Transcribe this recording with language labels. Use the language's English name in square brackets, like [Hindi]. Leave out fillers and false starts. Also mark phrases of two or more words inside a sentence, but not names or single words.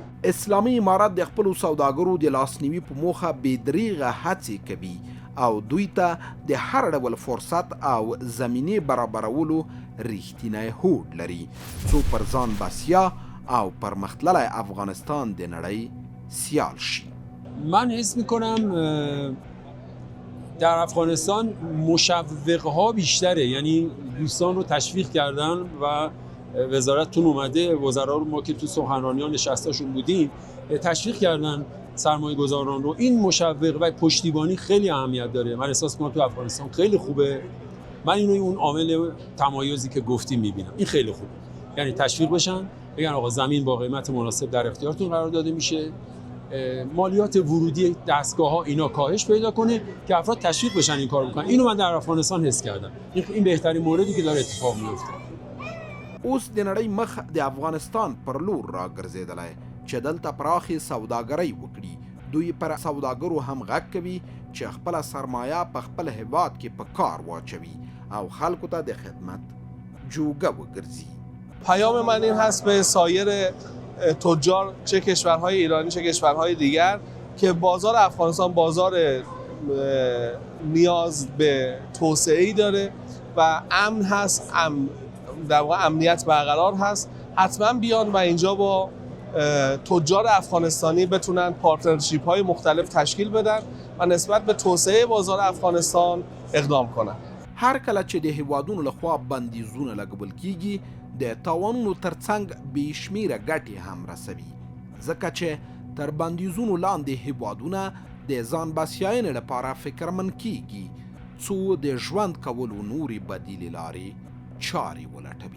[Pashto] اسلامي امارت د خپلو سوداګرو د لاسنیوي په موخه بېدریغه هڅې کوي او دوی ته د هر ډول فرصت او زمینې برابرولو ریښتینی هوډ لري څو پر ځان بسیا او پرمختللی افغانستان د نړۍ سیال شي. [Persian] من حس میکنم در افغانستان مشوق‌ها بیشتره، یعنی دوستان رو تشویق کردن و وزارتتون اومده، وزرا رو ما که تو سخنرانیان نشستاشون بودیم تشویق کردن سرمایه گذاران رو. این مشوق و پشتیبانی خیلی اهمیت داره. من احساس می‌کنم تو افغانستان خیلی خوبه. من اینو اون عامل تمایزی که گفتیم می‌بینم، این خیلی خوبه. یعنی تشویق بشن، بگن آقا زمین با قیمت مناسب در اختیارتون قرار داده میشه، مالیات ورودی دستگاه‌ها اینا کاهش پیدا کنه که افراد تشویق بشن این کارو بکنن. اینو من در افغانستان حس کردم. این بهترین موردی که داره اتفاق میفته. [Pashto] اوس د نړۍ مخ د افغانستان پر لور راګرځېدلی چې دلته پراخې سوداګرۍ وکړي. دوی پر سوداګرو هم غږ کوي چې خپله سرمایه په خپل هیواد کې په کار واچوي او خلکو ته د خدمت جوګه وګرځي. [Persian] پیام من این هست به سایر تجار، چه کشورهای ایرانی چه کشورهای دیگر، که بازار افغانستان بازار نیاز به توسعه‌ای داره و امن هست، در واقع امنیت برقرار هست. حتما بیان و اینجا با تجار افغانستانی بتونن پارتنرشیپ های مختلف تشکیل بدن و نسبت به توسعه بازار افغانستان اقدام کنن. [Pashto] هر کله چې د هیوادونو لخوا بندیزونه لګول کیږي د تاوانونو ترڅنګ بې شمیره ګټې هم رسوي، ځکه چې تر بندیزونو لاندې هیوادونه د ځان بسیاینې لپاره فکرمند کیږي څو د ژوند کولو نورې بدیلې لارې چارې ولټوي.